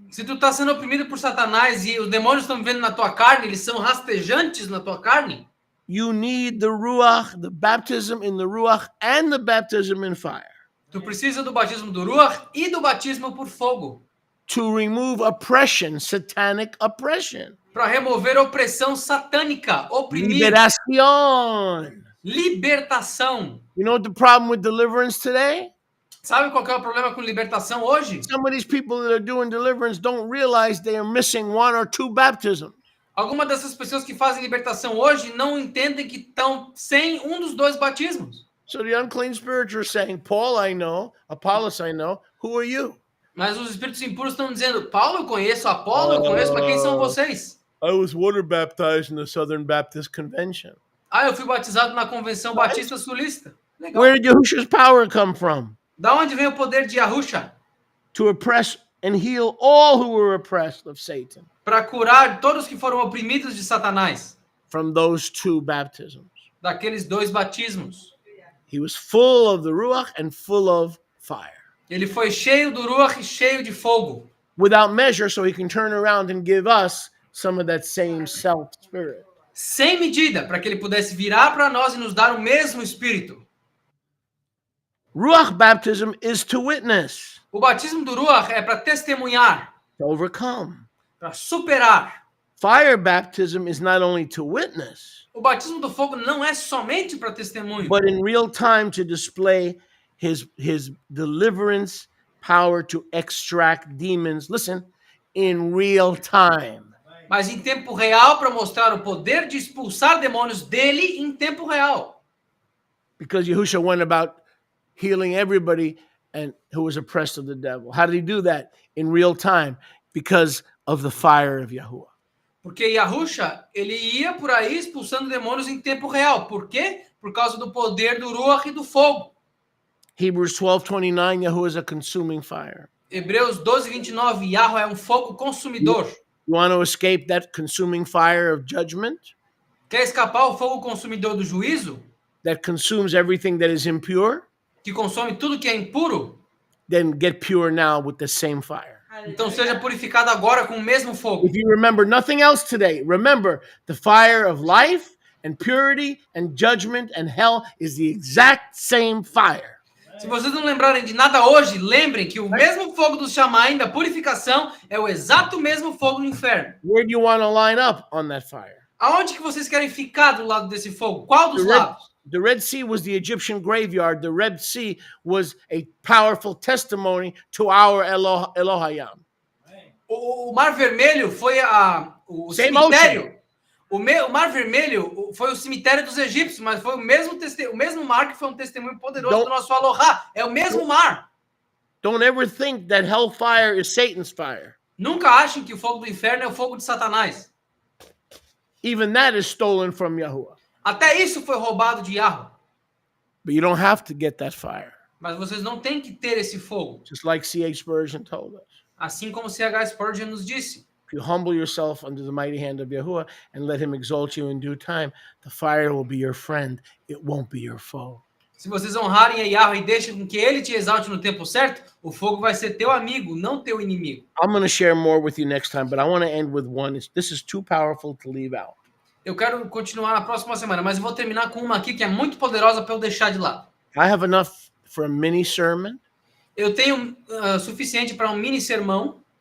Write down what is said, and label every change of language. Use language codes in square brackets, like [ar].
[pt] Se tu tá sendo oprimido por Satanás e os demônios estão vivendo na tua carne, eles são rastejantes na tua carne, [en] You need the Ruach, the baptism in the Ruach, and the baptism in fire [pt] tu precisa do batismo do Ruach e do batismo por fogo [en] to remove oppression, satanic oppression. [pt] para remover opressão satânica, oprimir, [es] Liberación. [pt] libertação. [en] You know what the problem with deliverance today? [pt] Sabe qual que é o problema com libertação hoje? [en] Some of these people that are doing deliverance don't realize they are missing one or two baptisms. [pt] Algumas dessas pessoas que fazem libertação hoje não entendem que estão sem um dos dois batismos. [en] So the unclean spirits are saying, Paul I know, Apollos I know, who are you? [pt] Mas os espíritos impuros estão dizendo, Paulo eu conheço, Apolo eu conheço, mas quem são vocês? [en] I was water baptized in the Southern Baptist Convention. [pt] Ah, eu fui batizado na Convenção Batista Sulista. Legal. [en] Where did Yahusha's power come from? [pt] Da onde vem o poder de Yahusha? [en] To oppress and heal all who were oppressed of Satan [pt] Para curar todos que foram oprimidos de Satanás. [en] from those two baptisms. [pt] Daqueles dois batismos. [en] He was full of the Ruach and full of fire. [pt] Ele foi cheio do Ruach e cheio de fogo. [en] Without measure, so he can turn around and give us some of that same self spirit. [pt] Sem medida, para que ele pudesse virar para nós e nos dar o mesmo espírito. [en] Ruach baptism is to witness, [pt] O batismo do Ruach é para testemunhar, [en] to overcome. [pt] para superar. [en] Fire baptism is not only to witness, [pt] O batismo do fogo não é somente para testemunho, [en] but in real time to display his deliverance power to extract demons. Listen, in real time. [pt] mas em tempo real para mostrar o poder de expulsar demônios dele em tempo real. [en] Because Yahusha went about healing everybody and who was oppressed of the devil. How did he do that? In real time, because of the fire of Yahuwah. [pt] Porque Yahusha, ele ia por aí expulsando demônios em tempo real. Por quê? Por causa do poder do Ruach e do fogo. [en] Hebrews 12:29, Yahuwah is a consuming fire. [pt] Hebreus 12, 29, Yahweh é um fogo consumidor. [en] You want to escape that consuming fire of judgment [pt] Quer escapar o fogo consumidor do juízo? [en] that consumes everything that is impure? [pt] Que consome tudo que é impuro? [en] Then get pure now with the same fire. [pt] Então seja purificado agora com o mesmo fogo. [en] If you remember nothing else today, remember the fire of life and purity and judgment and hell is the exact same fire. [pt] Se vocês não lembrarem de nada hoje, lembrem que o mesmo fogo do Shamaim, da purificação, é o exato mesmo fogo do inferno. [en] Where do you want to line up on that fire? [pt] Aonde que vocês querem ficar do lado desse fogo? Qual dos lados? [en] The Red Sea was the Egyptian graveyard. The Red Sea was a powerful testimony to our Elohayam. [pt] O Mar Vermelho foi o [en] Same [pt] cemitério. O Mar Vermelho foi o cemitério dos egípcios, mas foi o mesmo mar que foi um testemunho poderoso do nosso Aloha. É o mesmo mar. [en] Don't ever think that hellfire is Satan's fire. [pt] Nunca achem que o fogo do inferno é o fogo de Satanás. [en] Even that is stolen from Yahuwah. [pt] Até isso foi roubado de Yahweh. [en] But you don't have to get that fire. [pt] Mas vocês não têm que ter esse fogo. [en] Just like C.H. Spurgeon told us. [pt] Assim como C.H. Spurgeon nos disse. [en] If you humble yourself under the mighty hand of Yahuwah and let him exalt you in due time, the fire will be your friend. It won't be your foe. [pt] Se vocês honrarem a Yahweh e deixem com que ele te exalte no tempo certo, o fogo vai ser teu amigo, não teu inimigo. [en] I'm going to share more with you next time, but I want to end with one. This is too powerful to leave out. [pt] Eu quero continuar na próxima semana, mas eu vou terminar com uma aqui que é muito poderosa para eu deixar de lado. [en] I have enough for a mini sermon [pt] Eu tenho suficiente para um mini sermão